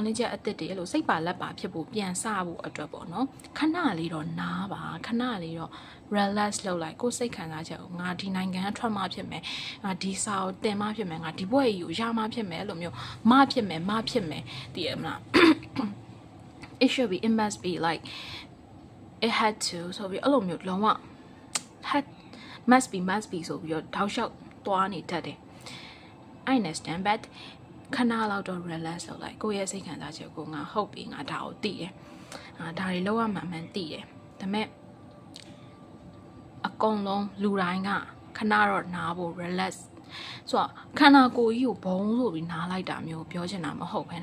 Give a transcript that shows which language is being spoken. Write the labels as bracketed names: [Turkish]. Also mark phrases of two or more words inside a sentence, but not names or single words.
[Burmese] လင်းချက်အသစ်တွေအဲ့လိုစိတ်ပါလက်ပါဖြစ်ဖို့ပြန်စဖို့အတွက်ပေါ့နော်ခဏလေးတော့နားပါခဏလေးတော့ relax လုပ်လိုက်ကိုယ်စိတ်ခံစားချက်ကိုငါဒီနိုင်ငံကထွက်မှဖြစ်မယ်ငါဒီစာကိုတင်မှဖြစ်မယ်ငါဒီဘွဲ့ကြီးကိုရမှဖြစ်မယ်အဲ့လိုမျိုးမဖြစ်မယ်တည်ရမလား [English] it should be it must be like it had to [Burmese] ဆိုပြီးအဲ့လိုမျိုးလုံးဝ [English] had must be [Burmese] ဆိုပြီးတော့ထောက်လျှောက်သွားနေတတ်တယ် [English] I understand but [Burmese] ခဏလောက်တော့ relax လုပ်လိုက်ကိုယ့်ရဲ့စိတ်ခံစားချက်ကိုငါဟုတ်ပြီငါဒါကိုသိတယ်ဒါတွေလောက်ရမှန်မှန်သိတယ်ဒါပေမဲ့ အကုန်လုံးလူတိုင်းကခဏတော့နားဖို့ relax ဆိုတော့ခန္ဓာကိုယ်ကြီးကိုဘုံဆိုပြီးနားလိုက်တာမျိုးပြောချင်တာမဟုတ်ဘဲ